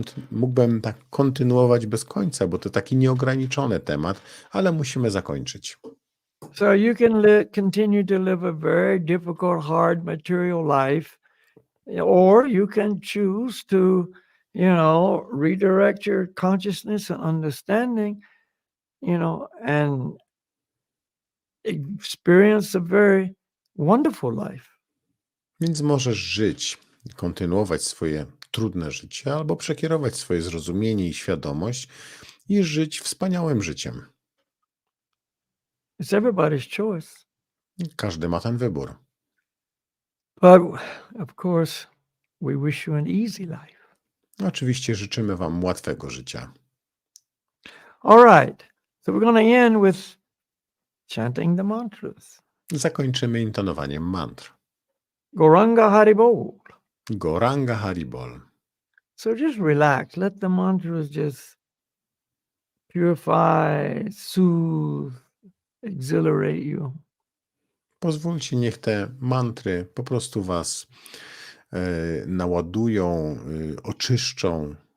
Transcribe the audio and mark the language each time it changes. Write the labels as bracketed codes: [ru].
[pl] Mógłbym tak kontynuować bez końca, bo to taki nieograniczony temat, ale musimy zakończyć. [en] So you can continue to live a very difficult, hard material life, or you can choose to, redirect your consciousness and understanding, and experience a very wonderful life. [pl] Więc możesz żyć, kontynuować swoje trudne życie, albo przekierować swoje zrozumienie i świadomość i żyć wspaniałym życiem. [en] It's everybody's choice. [pl] Każdy ma ten wybór. [en] But of course, we wish you an easy life. [pl] Oczywiście życzymy wam łatwego życia. [en] All right. So we're going to end with chanting the mantras. [pl] Zakończymy intonowaniem mantr. [sa] Goranga Haribol. Goranga Haribol. [en] So just relax. Let the mantras just purify, soothe, exhilarate you. [pl] Pozwólcie, niech te mantry po prostu was naładują, oczyszczą.